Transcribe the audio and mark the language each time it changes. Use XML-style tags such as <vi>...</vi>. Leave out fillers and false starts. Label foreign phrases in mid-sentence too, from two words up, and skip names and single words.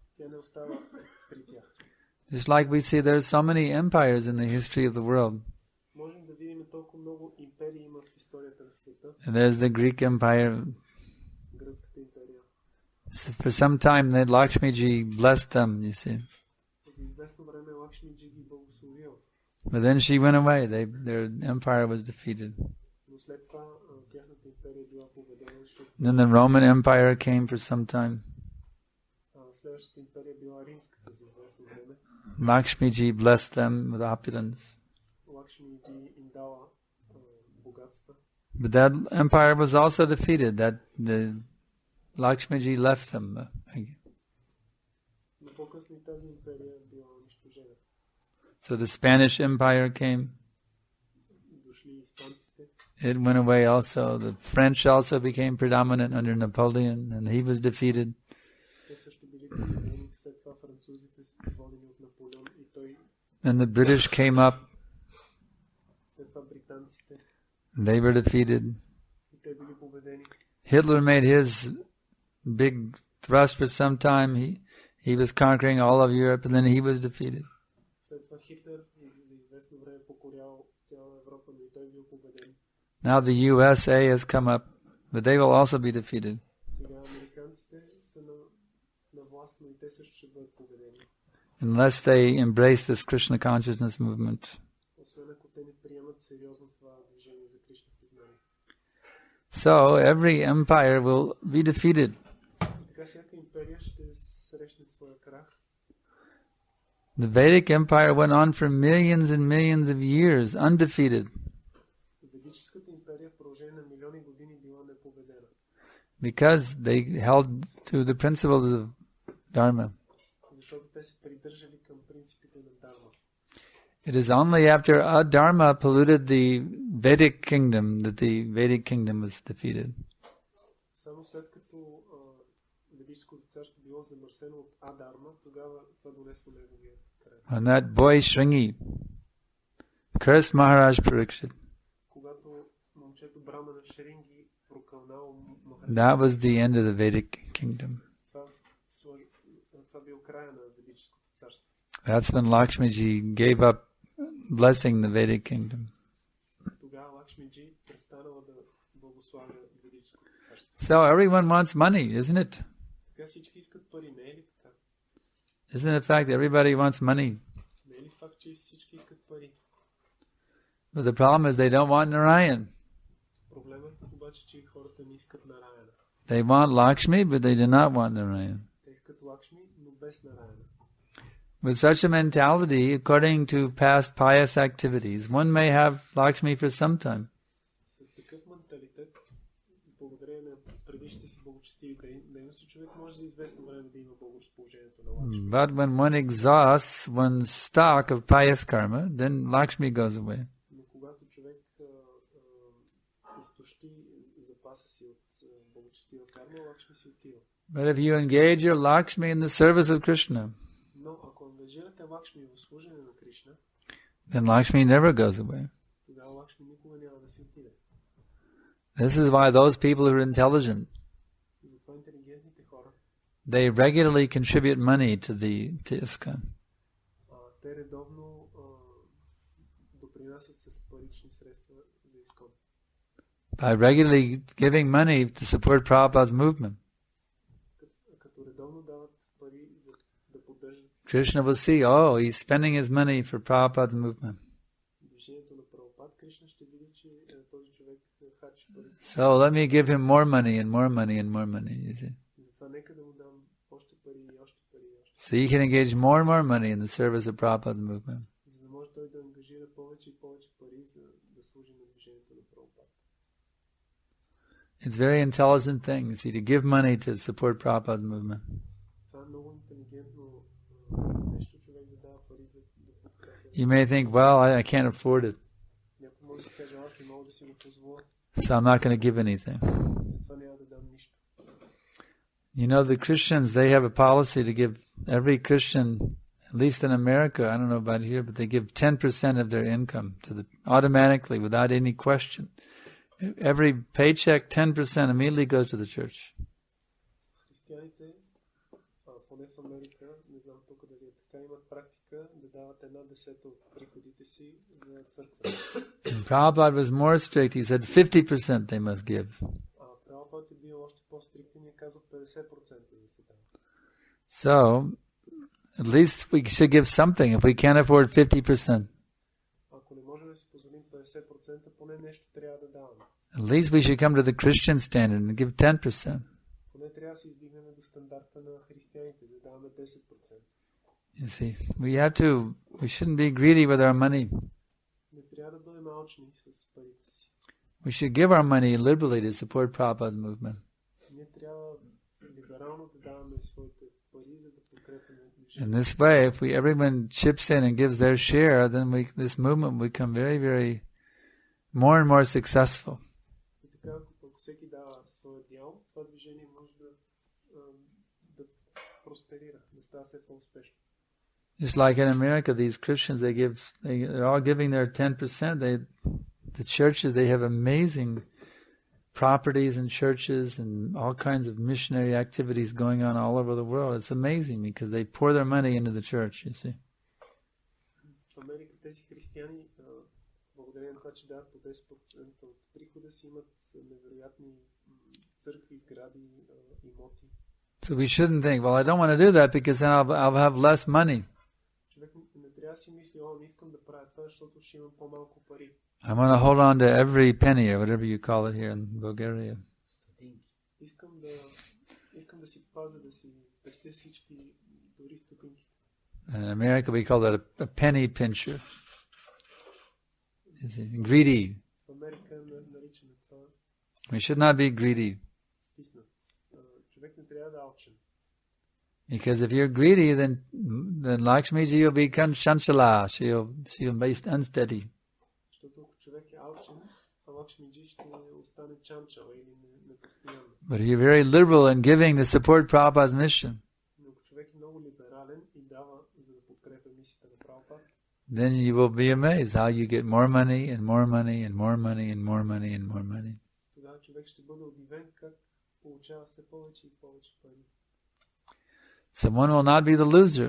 <en>Just like we see there are so many empires in the history of the world. And there's the Greek Empire. For some time, Lakshmiji blessed them, you see.</en> <bg>За известно време Лакшмиджи ги благословил.</bg> <en>But then she went away. Their empire was defeated.</en> <bg>Но след това тяхната империя била победена, защото</bg> <en>Then the Roman Empire came for some time.</en> <bg>следващата империя била римската за известно време.</bg> <en>Lakshmiji blessed them with opulence.</en> <bg>Лакшмиджи им дала богатства.</bg> <en>But that empire was also defeated. That the Lakshmiji left them.</en> <bg>Но по-късно и тази империя била унищожена.</bg> <en>So the Spanish Empire came.</en> <bg>Дошли испанците.</bg> <en>It went away also. The French also became predominant under Napoleon, and he was defeated.</en> <bg>Те също били победени. След това французите са водени от Наполеон и той.</bg> <en>And the British came up.</en> <bg>След това британците.</bg> <en>They were defeated.</en> <bg>И те били победени.</bg> <en>Hitler made his big thrust for some time. He was conquering all of Europe, and then he was defeated.</en> <bg>След това Хитлер за известно време покорял цяла Европа, но и той бил победен.</bg> <en>Now the USA has come up, but they will also be defeated.</en> <bg>Сега американците са на власт, но и те също ще бъдат победени.</bg> <en>Unless they embrace this Krishna consciousness movement.</en> <bg>Освен ако те не приемат сериозно това движение за Кришна съзнание.</bg> <en>So every empire will be defeated.</en> <bg>И така всяка империя ще срещне своя крах.</bg> <en>The Vedic Empire went on for millions and millions of years, undefeated.</en> <bg>Ведическата империя в продължение на милиони години била непобедена.</bg> <en>Because they held to the principles of Dharma.</en> <bg>Защото те се придържали към принципите на Дharma.</bg> <en>It is only after Adharma polluted the Vedic kingdom that the Vedic kingdom was defeated.</en> <bg>Само след като Ведическото царство било замърсено от Адharma, тогава това донесло неговия край.</bg> <en>When that boy Shringi cursed Maharaj Parikshit,</en> <bg>Когато момчето Брамана Шринги прокълнал Махарадж,</bg> <en>that was the end of the Vedic kingdom.</en> <bg>това бил края на Ведическото царство.</bg> <en>That's when Lakshmiji gave up blessing the Vedic kingdom.</en> <bg>Тогава Лакшмиджи престанала да благославя Ведическото царство.</bg> <en>So everyone wants money, isn't it?</en> <bg>Така всички искат пари, не е ли така?</bg> <en>Isn't it fact that everybody wants money?</en> <bg>Не е ли факт, че всички искат пари?</bg> <en>But the problem is they don't want Narayan.</en> <bg>Проблемът е обаче, че хората не искат Нараяна.</bg> <en>They want Lakshmi, but they do not want Narayan.</en> <bg>Те искат Лакшми, но без Нараяна.</bg> <en>With such a mentality, according to past pious activities, one may have Lakshmi for some time.</en> <bg>С такъв менталитет, благодарение на предишните си благочестиви дейности, човек може за известно време да има благоразположението на Лакшми.</bg> <en>But when one exhausts one's stock of pious karma, then Lakshmi goes away.</en> <bg>Но когато човек изтощи запаса си от благочестива карма, Лакшми си отива.</bg> <en>But if you engage your Lakshmi in the service of Krishna,</en> <bg>Но ако ангажирате Лакшми в служене на Кришна,</bg> <en>then Lakshmi never goes away.</en> <bg>тогава Лакшми никога няма да си отиде.</bg> <en>This is why those people who are intelligent,</en> <bg>Затова интелигентните хора,</bg> <en>they regularly contribute money to ISKCON.</en> <bg>те редовно допринасят с парични средства за ИСКОН.</bg> <en>By regularly giving money to support Prabhupada's movement.</en> <bg>Като редовно дават пари за да поддържат</bg> <en>Krishna will see, oh, he's spending his money for Prabhupada's movement.</en> <bg>движението на Прабхупад, Кришна ще види, че този човек харчи пари.</bg> <en>So let me give him more money and more money and more money, you see.</en> <bg>Затова нека да му дам още пари и още пари и още.</bg> <en>So he can engage more and more money in the service of Prabhupada's movement.</en> <bg>За да може той да ангажира повече и повече пари за да служи на движението на Прабхупад.</bg> <en>It's very intelligent thing, see, to give money to support Prabhupada's movement.</en> <bg>Това е много интелигентно нещо, човек да дава пари за да подкрепя.</bg> <en>You may think, well, I can't afford it,</en> <bg>Някой може да каже, аз не мога да си го позволя,</bg> <en>so I'm not going to give anything.</en> <bg>затова няма да дам нищо.</bg> <en>You know, the Christians, they have a policy to give every Christian, at least in America, I don't know about here, but they give 10% of their income to automatically, without any question. Every paycheck, 10% immediately goes to the church.</en> <bg>Християните, поне в Америка, не знам тук дали е така, имат практика да дават 1/10 от приходите си за църква.</bg> <en>Prabhupada was more strict. He said 50% they must give.</en> <bg>Прабхупад е бил още по-стриктен и е казал 50% да се дава.</bg> <en>So, At least we should give something. If we can't afford 50%,</en> <bg>Ако не можем да си позволим 50%, поне нещо трябва да даваме.</bg> <en>at least we should come to the Christian standard and give 10%.</en> <bg>Поне трябва да се издигнем до стандарта на християните, да даваме 10%.</bg> <en>You see, we shouldn't be greedy with our money.</en> <bg>Не трябва да бъдем алчни с парите си.</bg> <en>We should give our money liberally to support Prabhupada's movement.</en> <bg>Ние трябва либерално да даваме своите пари, за да подкрепяме движението.</bg> <en>In this way, if everyone chips in and gives their share, then this movement will become very, very more and more successful.</en> <bg>И така, ако всеки дава своя дял, това движение може да просперира, да става все по-успешно.</bg> <en>Just like in America, these Christians, they're all giving their 10%. The churches, they have amazing properties and churches and all kinds of missionary activities going on all over the world. It's amazing because they pour their money into the church, you see.</en> <bg>В Америка тези християни, благодарение на това, че дават по 10% от прихода си, имат невероятни църкви, сгради, имоти.</bg> <en>So we shouldn't think, well, I don't want to do that because then I'll have less money.</en> <bg>Човек не трябва да си мисли, не искам да правя това, защото ще имам по-малко пари.</bg> <en>I want to hold on to every penny or whatever you call it here in Bulgaria.</en> <bg>Искам да си пазя, да си пестя всички, дори стотинки.</bg> <en>In America we call that a penny pincher. Greedy.</en> <bg>В Америка наричаме това.</bg> <en>We should not be greedy.</en> <bg>Стиснат. Човек не трябва да е алчен.</bg> <en>Because if you're greedy, then Lakshmiji will become chanchala. She'll be unsteady.</en> <bg>Защото ако човек е алчен, Лакшмиджи ще остане чанчала или непостоянно.</bg> <en>But if you're very liberal in giving to support Prabhupada's mission,</en> <bg>Но ако човек е много либерален и дава, за да подкрепя мисията на Прабхупада,</bg> <en>then you will be amazed how you get more money and more money and more money and more money and more money.</en> <bg>тогава човек ще бъде удивен как получава все повече и повече пари.</bg> <en>So one will not be the loser</en>